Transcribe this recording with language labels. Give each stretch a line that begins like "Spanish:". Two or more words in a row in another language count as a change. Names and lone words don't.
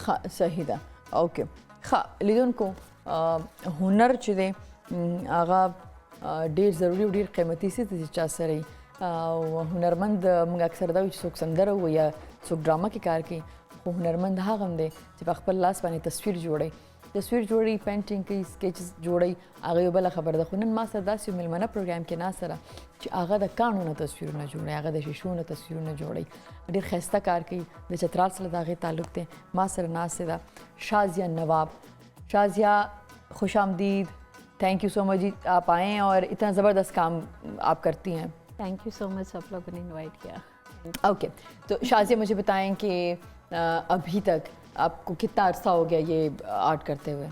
Pashto: ښه صحیح ده اوکې ښه لیدونکو هنر چې دی هغه ډېر ضروري او ډېر قیمتي څه دی چې چا سره او هنرمند موږ اکثر دا وایو چې څوک سندره وایي یا څوک ډرامه کې کار کوي خو هنرمند هغه هم دی چې په خپل لاس باندې تصویر جوړي پینټینګ کوي سکیچز جوړي هغه یو بله خبره ده خو نن ما سره داسې یو میلمنه پروګرام کې ناسته ده چې هغه د کاڼو نه تصویرونه جوړوي هغه د شیشو نه تصویرونه جوړوي ډېر ښایسته کار کوي د چترال سره د هغې تعلق دی ما سره ناسته ده شازیہ نواب شازیہ
Urdu: خوش آمدید
English: thank you so much
Urdu: جی آپ آئیں اور اتنا زبردست کام آپ کرتی ہیں
English: thank you so much
Urdu: آپ لوگوں نے انوائٹ کیا اوکے تو شازیہ مجھے بتائیں کہ ابھی تک آپ کو کتنا عرصہ ہو گیا یہ آرٹ کرتے ہوئے